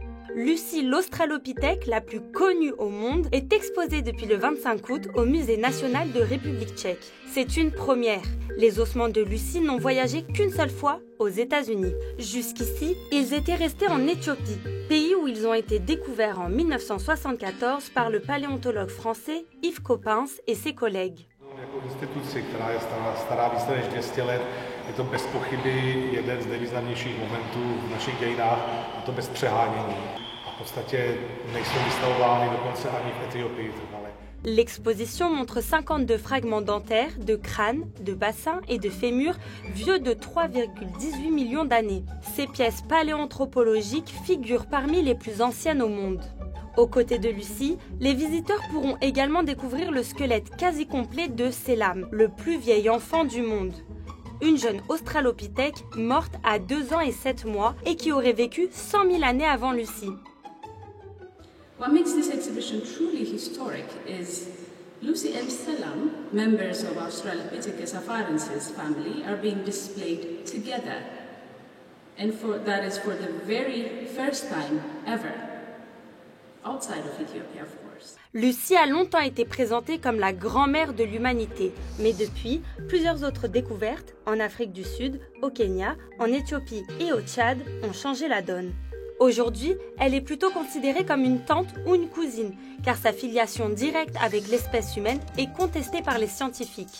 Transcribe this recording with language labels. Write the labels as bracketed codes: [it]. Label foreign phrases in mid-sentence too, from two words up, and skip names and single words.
[fr] Lucie l'Australopithèque, la plus connue au monde, est exposée depuis le 25 août au Musée national de République tchèque. C'est une première. Les ossements de Lucie n'ont voyagé qu'une seule fois aux États-Unis. Jusqu'ici, ils étaient restés en Éthiopie, pays où ils ont été découverts en 1974 par le paléontologue français Yves Coppens et ses collègues. [cs] Instituci, která je stará více než 200 let, je to bez pochyby jeden z nejvýznamnějších momentů v našich dějinách, a to bez přehánění. A v podstatě nejsou vystavovány dokonce ani v Etiopii trvale. [fr] L'exposition montre 52 fragments dentaires, de crânes, de bassins et de fémurs vieux de 3,18 millions d'années. Ces pièces paléanthropologiques figurent parmi les plus anciennes au monde. Aux côtés de Lucie, les visiteurs pourront également découvrir le squelette quasi complet de Selam, le plus vieil enfant du monde. Une jeune australopithèque morte à 2 ans et 7 mois et qui aurait vécu 100 000 années avant Lucie. [en] What makes this exhibition truly historic is Lucy and Selam, members of Australopithecus afarensis family, are being displayed together. And that is for the very first time ever. Outside of Ethiopia, of course. [fr] Lucie a longtemps été présentée comme la grand-mère de l'humanité, mais depuis, plusieurs autres découvertes, en Afrique du Sud, au Kenya, en Éthiopie et au Tchad, ont changé la donne. Aujourd'hui, elle est plutôt considérée comme une tante ou une cousine, car sa filiation directe avec l'espèce humaine est contestée par les scientifiques.